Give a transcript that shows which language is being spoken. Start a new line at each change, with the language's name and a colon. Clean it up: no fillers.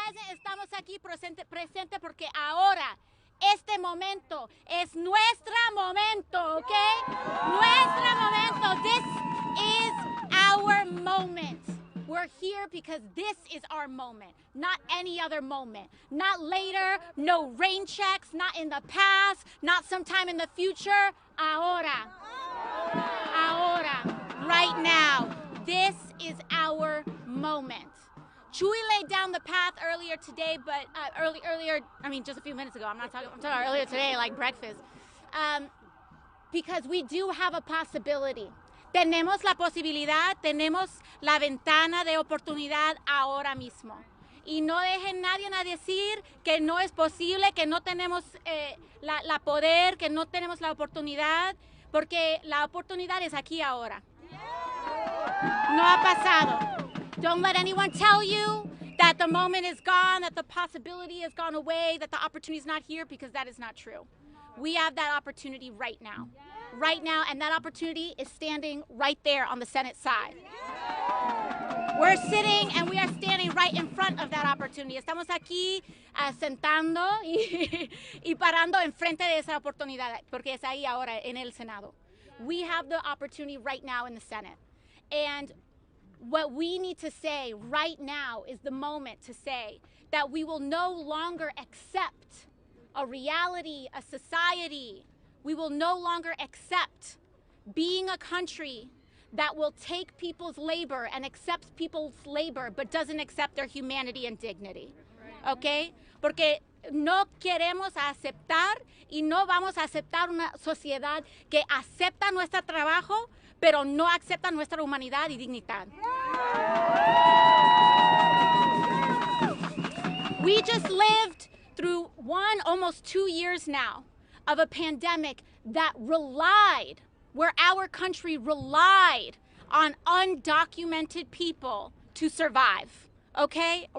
Spanish: estamos aquí presente porque ahora, este momento es nuestro momento, ¿ok? Nuestro momento.
English: This is our moment. We're here because this is our moment, not any other moment. Not later, no rain checks, not in the past, not sometime in the future.
Spanish: Ahora. Ahora.
English: Right now. This is our moment. Chuy laid down the path earlier today, but just a few minutes ago. I'm talking earlier today, like breakfast. Because we do have a possibility.
Spanish: Tenemos la posibilidad, tenemos la ventana de oportunidad ahora mismo. Y no dejen nadie a decir que no es posible, que no tenemos la poder, que no tenemos la oportunidad, porque la oportunidad es aquí ahora. No ha pasado.
English: Don't let anyone tell you that the moment is gone, that the possibility has gone away, that the opportunity is not here, because that is not true. We have that opportunity right now. Right now, and that opportunity is standing right there on the Senate side. We're sitting and we are standing right in front of that opportunity.
Spanish: Estamos aquí sentando y parando enfrente de esa oportunidad, porque es ahí ahora en el Senado.
English: We have the opportunity right now in the Senate. And what we need to say right now is the moment to say that we will no longer accept a reality, a society. We will no longer accept being a country that will take people's labor and accepts people's labor but doesn't accept their humanity and dignity.
Spanish: ¿Ok? Porque no queremos aceptar y no vamos a aceptar una sociedad que acepta nuestro trabajo pero no acepta nuestra humanidad y dignidad.
English: We just lived through almost 2 years now of a pandemic that where our country relied on undocumented people to survive, okay?